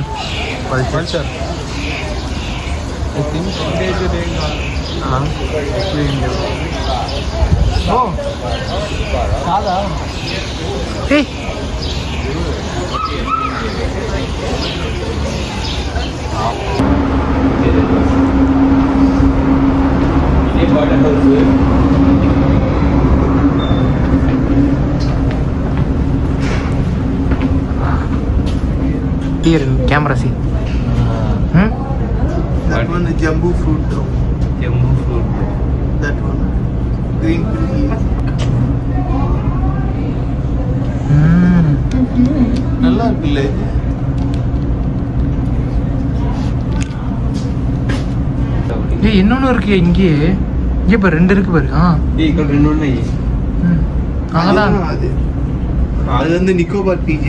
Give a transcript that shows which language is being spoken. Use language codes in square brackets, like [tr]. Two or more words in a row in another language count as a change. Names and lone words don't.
[en] పల్చర్. I think endangered [te] ఏం కాదు. కాదా? [en] water house. Here in camera, see. That one is jumbo fruit though. Jumbo fruit. That one. Green pea. [ta] இருக்குல்ல ஏய் இன்னொன்னு இருக்கு இங்கே பாரு 2 இருக்கு பாரு [te] ఇక్కడ 2 ఉన్నాయి. [ta] அதான் அது வந்து நிக்கோபார் பீஜி